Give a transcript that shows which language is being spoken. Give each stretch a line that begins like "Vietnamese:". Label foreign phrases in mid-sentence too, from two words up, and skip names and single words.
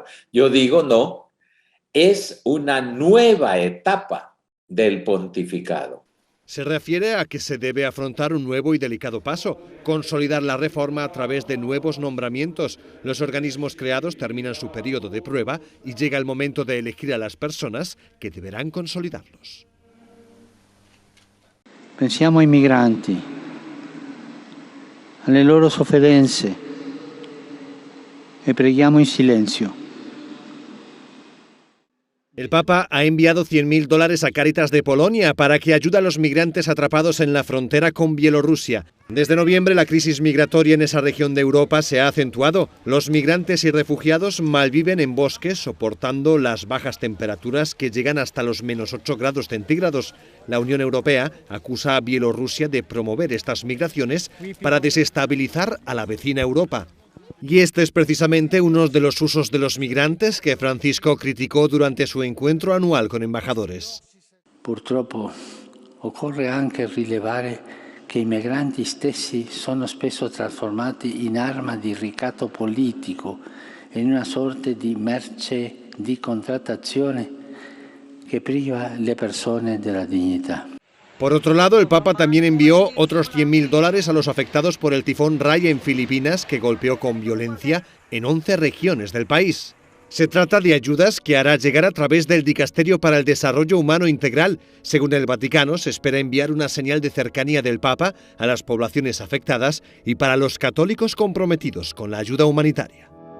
Spanish: Yo digo no, es una nueva etapa del pontificado. Se refiere a que se debe afrontar un nuevo y delicado paso, consolidar la reforma a través de nuevos nombramientos. Los organismos creados terminan su periodo de prueba y llega el momento de elegir a las personas que deberán consolidarlos.
Italian: Pensiamo ai migranti, alle loro sofferenze e preghiamo in silenzio.
Spanish: El Papa ha enviado $100.000 a Cáritas de Polonia para que ayude a los migrantes atrapados en la frontera con Bielorrusia. Desde noviembre, la crisis migratoria en esa región de Europa se ha acentuado. Los migrantes y refugiados malviven en bosques, soportando las bajas temperaturas que llegan hasta los -8 grados centígrados. La Unión Europea acusa a Bielorrusia de promover estas migraciones para desestabilizar a la vecina Europa. Y este es precisamente uno de los usos de los migrantes que Francisco criticó durante su encuentro anual con embajadores.
Italian: Purtroppo occorre anche rilevare che i migranti stessi sono spesso trasformati in arma di ricatto politico e in una sorta di merce di contrattazione che priva le persone della dignità.
Spanish: Por otro lado, el Papa también envió otros $100.000 a los afectados por el tifón Rai en Filipinas, que golpeó con violencia en 11 regiones del país. Se trata de ayudas que hará llegar a través del Dicasterio para el Desarrollo Humano Integral. Según el Vaticano, se espera enviar una señal de cercanía del Papa a las poblaciones afectadas y para los católicos comprometidos con la ayuda humanitaria.